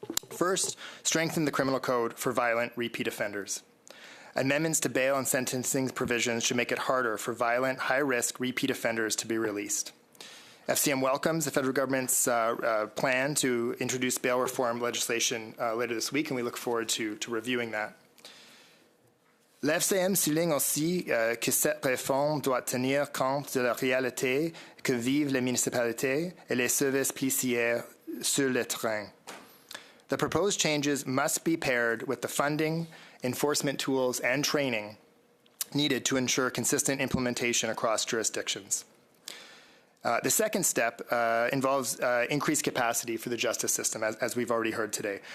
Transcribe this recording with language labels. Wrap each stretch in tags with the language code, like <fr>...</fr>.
<en>First, strengthen the criminal code for violent repeat offenders. Amendments to bail and sentencing provisions should make it harder for violent, high-risk repeat offenders to be released. FCM welcomes the federal government's plan to introduce bail reform legislation later this week, and we look forward to reviewing that.</en> <fr>La FCM souligne aussi que cette réforme doit tenir compte de la réalité que vivent les municipalités et les services policiers sur le terrain.</fr> <en>The proposed changes must be paired with the funding, enforcement tools, and training needed to ensure consistent implementation across jurisdictions. The second step involves increased capacity for the justice system, as we've already heard today.</en>